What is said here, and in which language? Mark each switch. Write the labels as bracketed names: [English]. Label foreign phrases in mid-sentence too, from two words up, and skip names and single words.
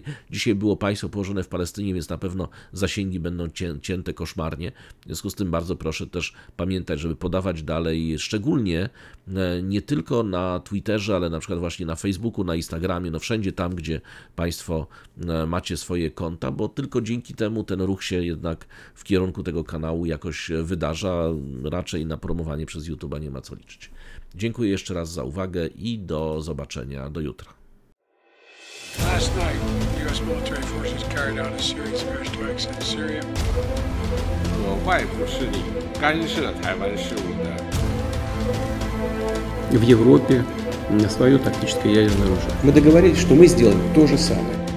[Polish] Dzisiaj było państwo położone w Palestynie, więc na pewno zasięgi będą cięte koszmarnie, w związku z tym bardzo proszę też pamiętać, żeby podawać dalej, szczególnie nie tylko na Twitterze, ale na przykład właśnie na Facebooku, na Instagramie, no wszędzie tam, gdzie Państwo macie swoje konta, bo tylko dzięki temu ten ruch się jednak w kierunku tego kanału jakoś wydarza, raczej na promowanie przez YouTube'a nie ma co liczyć. Dziękuję jeszcze raz za uwagę i do zobaczenia do jutra. [English] Last night, U.S. military forces carried out a series of airstrikes in Syria. [Chinese] 有外部势力干涉台湾事务的。 [Russian] В Европе свое тактическое ядерное оружие. Мы договорились, что мы сделаем то же самое.